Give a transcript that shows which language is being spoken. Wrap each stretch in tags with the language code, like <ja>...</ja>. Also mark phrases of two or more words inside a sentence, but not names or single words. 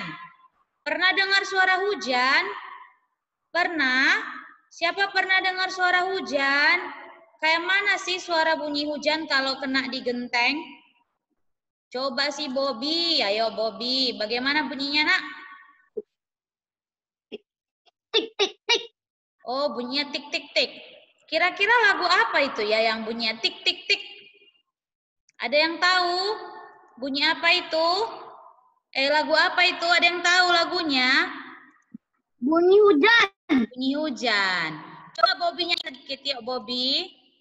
<id>Pernah dengar suara hujan? Pernah? Siapa pernah dengar suara hujan? Kayak mana sih suara bunyi hujan kalau kena di genteng? Coba si Bobby, ayo Bobby. Bagaimana bunyinya nak? Tik tik tik. Oh, bunyinya tik tik tik. Kira-kira lagu apa itu ya yang bunyinya tik tik tik? Ada yang tahu? Bunyi apa itu? Lagu apa itu? Ada yang tahu lagunya? Bunyi hujan. Bunyi hujan. Coba Bobby nyanyi sedikit yuk Bobby.</id>